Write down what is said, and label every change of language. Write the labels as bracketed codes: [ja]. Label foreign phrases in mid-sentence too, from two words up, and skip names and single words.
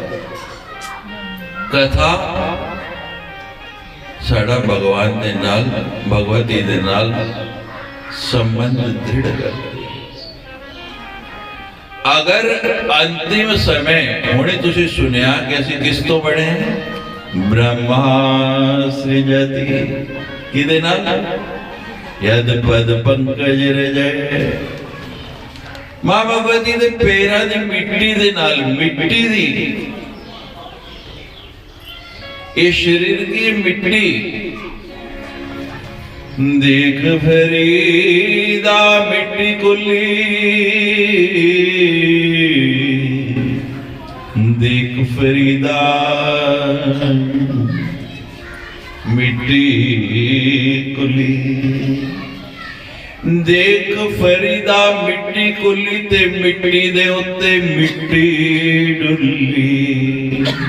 [pa] ਕਥਾ ਸਾਡਾ ਭਗਵਾਨ ਦੇ ਨਾਲ, ਭਗਵਤੀ ਦੇ ਨਾਲ ਸੰਬੰਧ ਦ੍ਰਿੜ ਕਰਦੀ ਹੈ। ਅਗਰ ਅੰਤਿਮ ਸਮੇਂ, ਹੁਣੇ ਤੁਸੀਂ ਸੁਣਿਆ ਕਿ ਅਸੀਂ ਕਿਸ ਤੋਂ ਬਣੇ ਹਾਂ? [sa] ब्रह्मा सृजति [pa] ਕਿਦੇ ਨਾਲ? [sa] यद पद पंकज रजय। [pa] ਮਾਂ ਭਗਵਤੀ ਦੇ ਪੈਰਾਂ ਦੀ ਮਿੱਟੀ ਦੇ ਨਾਲ, ਮਿੱਟੀ ਦੀ ਇਹ ਸਰੀਰ ਕੀ ਮਿੱਟੀ ਦੇਖ ਫਰੀਦਾ ਮਿੱਟੀ ਖੁੱਲ੍ਹੀ, ਦੇਖ ਫਰੀਦਾ ਮਿੱਟੀ ਖੁੱਲ੍ਹੀ, ਦੇਖ ਫਰੀਦਾ ਮਿੱਟੀ ਖੁੱਲ੍ਹੀ ਤੇ ਮਿੱਟੀ ਦੇ ਉੱਤੇ ਮਿੱਟੀ ਡੁੱਲ੍ਹੀ।